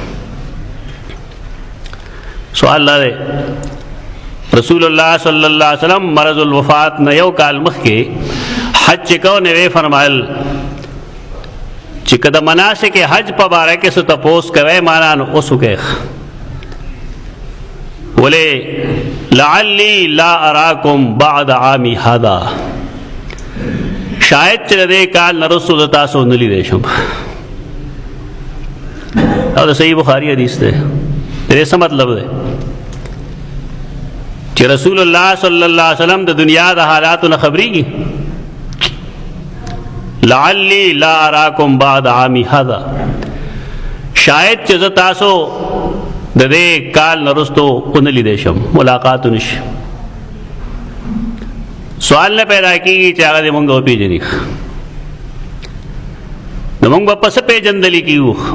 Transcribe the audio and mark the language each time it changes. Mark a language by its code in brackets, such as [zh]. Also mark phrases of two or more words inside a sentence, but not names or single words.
[ps] سوال دا دی رسول الله [ar] صلی الله علیه وسلم [ps] مرض الوفات نه یو کال مخکې حج چې کو نوې فرمایل چې کله مناسک حج په باره کې څه تپوس کوي معنا نو اوس وکړه ولې [ar] لعلی لا اراکم بعد عامی هذا، [ps] شاید چې دې کال نه رسول تاسو نه لیدې شم. او دا صحیح بخاری حدیث ده. دې څه مطلب ده چې رسول الله [ar] صلی الله علیه وسلم [ps] د دنیا د حالاتو نه خبرېږي. [ar] لعلی لا اراکم بعد عامی هذا، [ps] شاید چې زه تاسو د دې کال نه رستو ونه لیدې شم، ملاقات نشي. سوال نه پیدا کېږي چې هغه دې مونږ وپېژني، نو مونږ به پس پېژندلي کېږو.